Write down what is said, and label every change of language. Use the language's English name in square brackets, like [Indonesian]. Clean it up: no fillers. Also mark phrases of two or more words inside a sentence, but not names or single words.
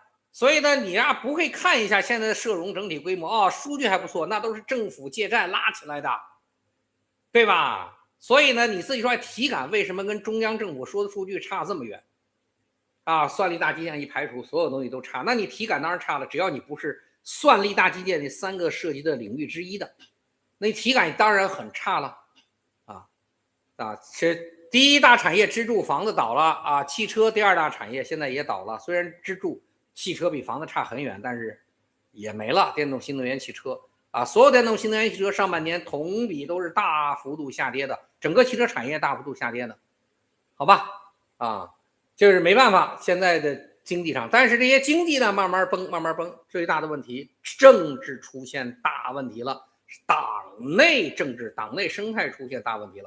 [Chinese] 所以呢，你不會看一下現在的社融整體規模數據還不錯，那都是政府借債拉起來的，對吧？所以呢，你自己說體感為什麼跟中央政府說的數據差這麼遠啊？算力大基建一排除，所有東西都差，那你體感當然差了，只要你不是算力大基建那3個涉及的領域之一的，那體感當然很差了是第一大產業支柱房子倒了啊，汽車第2大產業現在也倒了，雖然支柱汽車比房子差很遠，但是也沒了電動新能源汽車啊，所有電動新能源汽車上半年同比都是大幅度下跌的，整個汽車產業大幅度下跌的，好吧啊，就是沒辦法現在的經濟上，但是這些經濟呢慢慢崩，最大的問題政治出現大問題了，黨內政治黨內生態出現大問題了。